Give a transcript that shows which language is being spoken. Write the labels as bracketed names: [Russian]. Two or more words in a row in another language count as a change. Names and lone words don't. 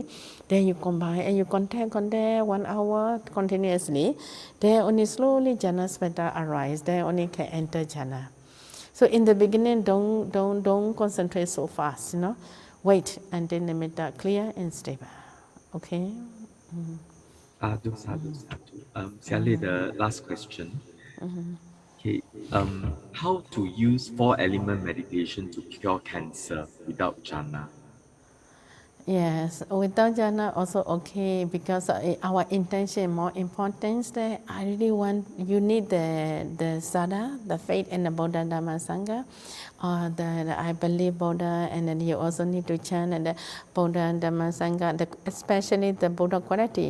[English] Then you combine and you contact 1 hour continuously. Then only slowly jhana spetta arise. Then only can enter jhana. So in the beginning, don't concentrate so fast, Wait until nimitta clear and stable. Okay? [Pali] Sadhu, sadhu, sadhu. [English] Sally, the last question. Okay. How to use 4-element meditation to cure cancer without jhana? Yes, without jhana also okay, because our intention more important. That I really want, you need the sada, the faith in the Buddha Dhamma Sangha, or the I believe Buddha, and then you also need to chant and the Buddha Dhamma Sangha, especially the Buddha quality.